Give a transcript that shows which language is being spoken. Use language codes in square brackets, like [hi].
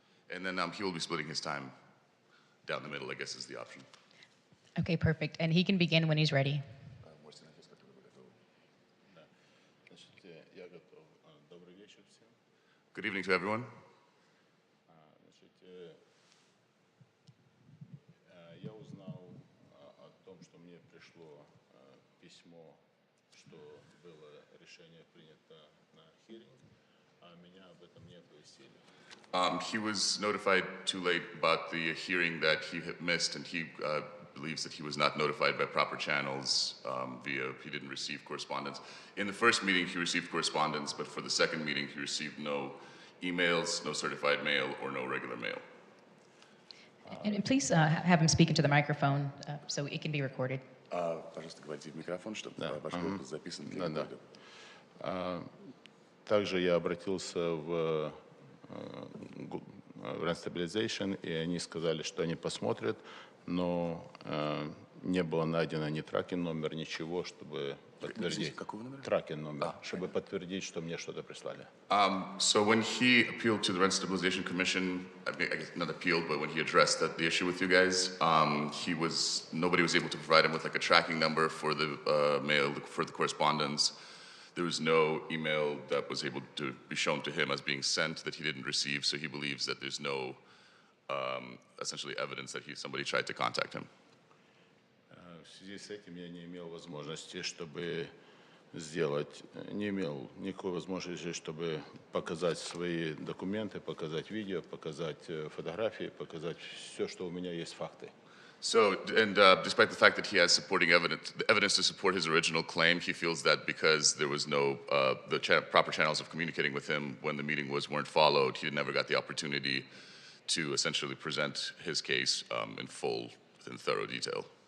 [en] And then he will be splitting his time down the middle, I guess, is the option. Okay, perfect. And he can begin when he's ready. Good evening to everyone. [ru] Я узнал о том, что мне пришло письмо, что было решение принято на hearing, а меня об этом не оповестили. [en] He was notified too late about the hearing that he had missed, and he believes that he was not notified by proper channels he didn't receive correspondence. In the first meeting, he received correspondence, but for the second meeting, he received no emails, no certified mail, or no regular mail. And please have him speak into the microphone so it can be recorded. [ru] Пожалуйста, говорите в микрофон, чтобы ваш голос записан для рекорда. Также я обратился в Stabilization, и они сказали, что они посмотрят, но не было найдено ни тракинг номер, ничего, чтобы подтвердить. Тракинг номер, чтобы подтвердить, что мне что-то прислали. [en] So when he appealed to the Rent Stabilization Commission, I guess not appealed, but when he addressed the issue with you guys, nobody was able to provide him with like a tracking number for the mail, for the correspondence. There was no email that was able to be shown to him as being sent that he didn't receive, so he believes that there's no essentially evidence that somebody tried to contact him. [ru] В связи с этим я не имел возможности, чтобы не имел никакой возможности, чтобы показать свои документы, показать видео, показать фотографии, показать все, что у меня есть факты. [en] So, and despite the fact that he has supporting evidence, the evidence to support his original claim, he feels that because there was no proper channels of communicating with him when the meeting weren't followed, he never got the opportunity to essentially present his case in full, in thorough detail.